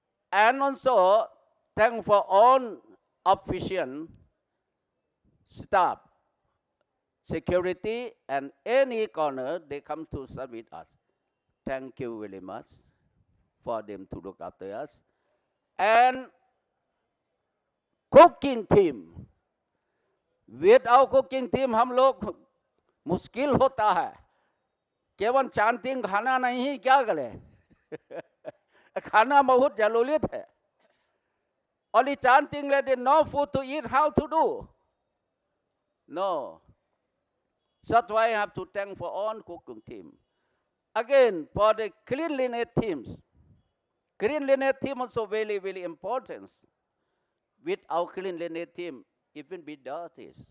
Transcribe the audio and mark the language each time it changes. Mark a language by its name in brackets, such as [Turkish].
[English] And also thank for all official staff, security, and any corner they come to serve with us. Thank you very much for them to look after us. And cooking team. Without cooking team [Hindi] हम लोग मुश्किल होता है. केवल chanting खाना नहीं क्या करें. खाना बहुत जरूरी है. [English] Only chanting that no food to eat, how to do? No. That's why I have to thank for all cooking team. Again, for the cleanliness teams. Cleanliness team also very, very important. Without cleanliness team, it will be dirty.